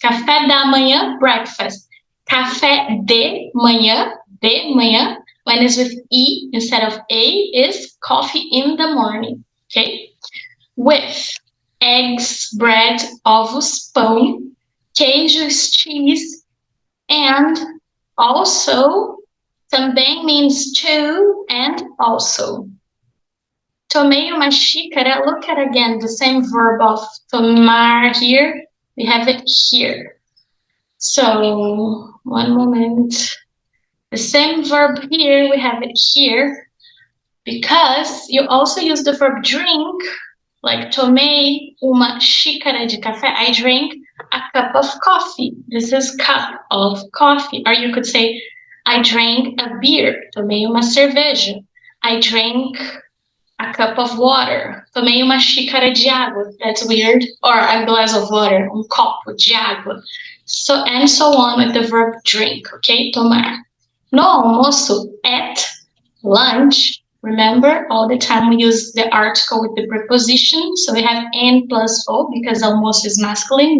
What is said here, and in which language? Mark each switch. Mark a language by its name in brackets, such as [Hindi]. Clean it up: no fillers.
[Portuguese] Café da manhã, [English] breakfast. [Portuguese] Café de manhã, [English] when it's with E instead of A, is coffee in the morning, okay? With eggs, bread, [Portuguese] ovos, pão, queijos, [English] cheese, and also, [Portuguese] também [English] means to and also. [Portuguese] Tomei uma xícara, [English] look at again, the same verb of tomar here, we have it here. So, one moment. The same verb here, we have it here, because you also use the verb drink, like [Portuguese] tomei uma xícara de café, [English] I drank a cup of coffee. This is cup of coffee. Or you could say, I drank a beer, [Portuguese] tomei uma cerveja. [English] I drank a cup of water, [Portuguese] tomei uma xícara de água. [English] That's weird. Or a glass of water, [Portuguese] copo de água. [English] So, and so on with the verb drink, okay? Tomar. [Portuguese] No almoço, [English] at lunch, remember all the time we use the article with the preposition. So we have N plus O because almoço is masculine.